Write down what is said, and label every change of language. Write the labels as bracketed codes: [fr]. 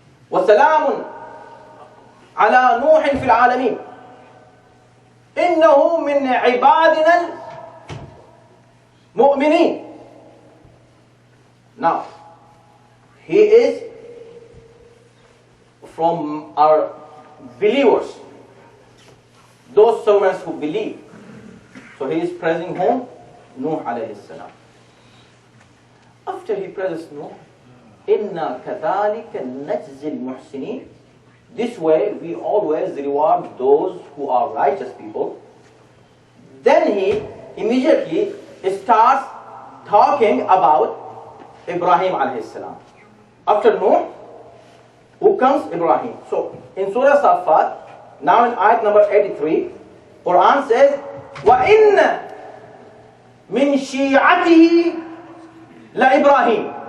[ar] وَسَلَامٌ عَلَى نُوحٍ فِي الْعَالَمِينَ إِنَّهُ مِنْ عِبَادِنَا الْمُؤْمِنِينَ. [en] Now, he is from our believers, those servants who believe. So he is praising whom? Nuh alayhi salam. After he praises Nuh, [ar] إِنَّا كَذَلِكَ نَجْزِي الْمُحْسِنِينَ. [en] This way we always reward those who are righteous people. Then he immediately starts talking about Ibrahim alayhi salam. After Nuh, who comes? Ibrahim. So in Surah Saffat, now in ayat number 83, Quran says, [ar] وَإِنَّ مِنْ شِيعَتِهِ لَإِبْرَاهِيمَ.